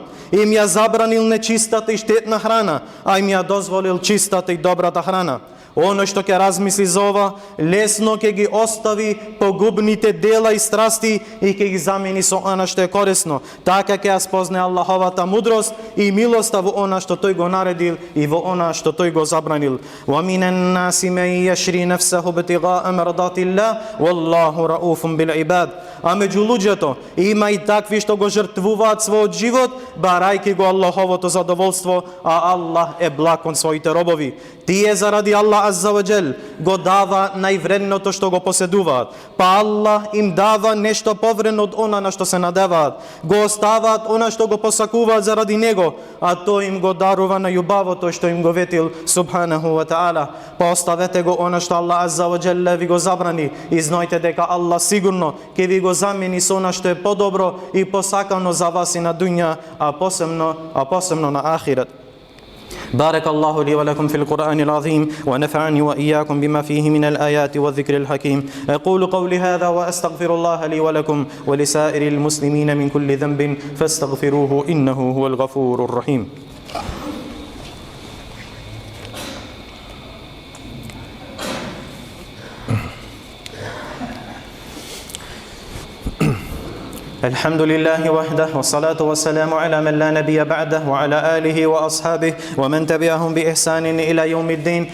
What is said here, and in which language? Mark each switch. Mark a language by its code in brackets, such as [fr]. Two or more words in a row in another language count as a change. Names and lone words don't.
[mk] Им ја забранил нечистата и штетна храна, а им ја дозволил чистата и добрата храна. Оно што ќе размисли за ова, лесно ќе ги остави погубните дела и страсти и ќе ги замени со она што е корисно. Така ќе ја спозне Аллаховата мудрост и милоста во она што тој го наредил и во она што тој го забранил. [ar] ومن الناس من يشري نفسه ابتغاء مرضات الله والله رءوف بالعباد. [mk] А меѓу луѓето има и такви што го жртвуваат својот живот, барајки го Аллаховото задоволство, а Аллах е благ кон своите робови. Тие заради Аллах [ar] عز وجل [mk] го дава највредното што го поседуваат, па Аллах им дава нешто повредно од она на што се надеваат. Го оставаат она што го посакуваат заради него, а тој им го дарува на љубавото што им го ветил [ar] سبحانه وتعالى. [mk] Па оставете го она што Аллах [ar] عز وجل [mk] ви го забрани и знајте дека Аллах сигурно ќе ви го замени со она што е подобро и посакано за вас и на дуња, а посебно на ахирет. [ar] بارك الله لي ولكم في القرآن العظيم ونفعني وإياكم بما فيه من الآيات والذكر الحكيم. أقول قولي هذا وأستغفر الله لي ولكم ولسائر المسلمين من كل ذنب فاستغفروه إنه هو الغفور الرحيم. الحمد لله وحده والصلاة والسلام على من لا نبي بعده وعلى آله وأصحابه ومن تبعهم بإحسان إلى يوم الدين.